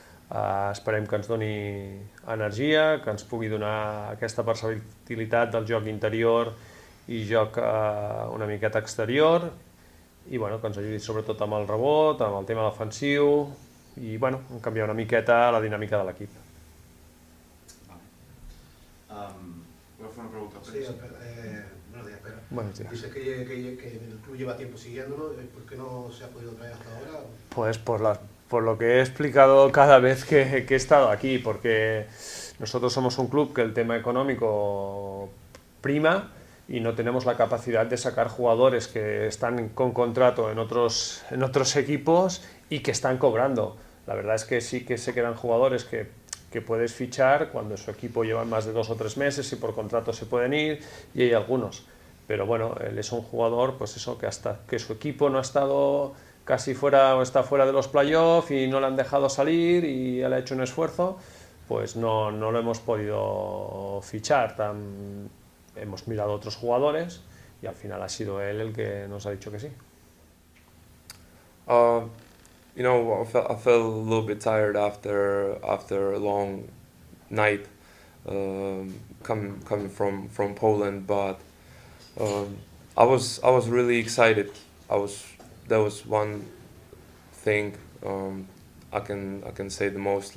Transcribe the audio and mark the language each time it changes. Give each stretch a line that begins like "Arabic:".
Catalan: Esperem que ens doni energia, que ens pugui donar aquesta versatilitat del joc interior i joc una miqueta exterior i que ens ajudi sobretot amb el rebot, amb el tema defensiu i canviar una miqueta la dinàmica de l'equip.
Spanish: Voy a hacer una pregunta. Sí, buenos días, Pera. Buenos días. Dice que el club lleva tiempo siguiéndolo, ¿por qué no se ha podido traer hasta ahora? Pues por lo que he explicado cada vez que he estado aquí, porque nosotros somos un club que el tema económico prima y no tenemos la capacidad de sacar jugadores que están con contrato en otros equipos y que están cobrando. La verdad es que sí que se quedan jugadores que puedes fichar cuando su equipo lleva más de 2 o 3 meses y por contrato se pueden ir, y hay algunos. Pero bueno, él es un jugador, pues eso, que hasta que su equipo no ha estado casi fuera o está fuera de los playoffs y no le han dejado salir y él ha hecho un esfuerzo, pues no lo hemos podido fichar. Hemos mirado otros jugadores y al final ha sido él el que nos ha dicho que sí.
English: I felt a little bit tired after a long night coming from Poland, but I was really excited. That was one thing I can say the most.